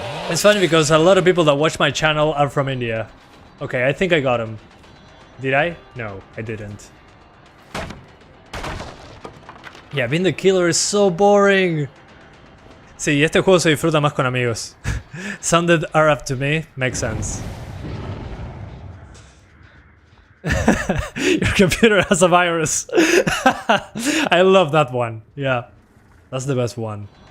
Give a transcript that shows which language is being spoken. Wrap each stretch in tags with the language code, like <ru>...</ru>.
<en>It's funny because a lot of people that watch my channel are from India. Okay, I think I got him. Did I? No, I didn't. Yeah, being the killer is so boring.</en> <es>Sí, este juego se disfruta más con amigos.</es> <en>Sounded Arab to me, makes sense. Your computer has a virus. I love that one. Yeah, that's the best one.</en>